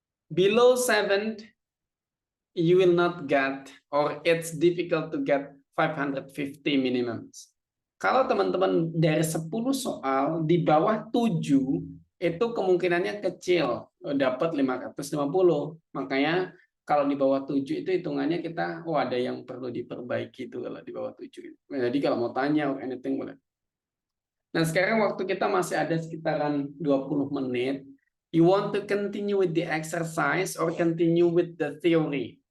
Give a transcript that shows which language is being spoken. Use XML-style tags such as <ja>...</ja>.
<en>Below 7, you will not get, or it's difficult to get 550 minimum.</en> <id>Kalau teman-teman dari 10 soal, di bawah 7, itu kemungkinannya kecil, dapat 550. Makanya, kalau di bawah 7 itu hitungannya kita, ada yang perlu diperbaiki itu kalau di bawah 7. Jadi kalau mau tanya</id> <en>or anything</en> <id>boleh. Nah, sekarang waktu kita masih ada sekitaran 20 menit.</id> <en>You want to continue with the exercise or continue with the theory?</en>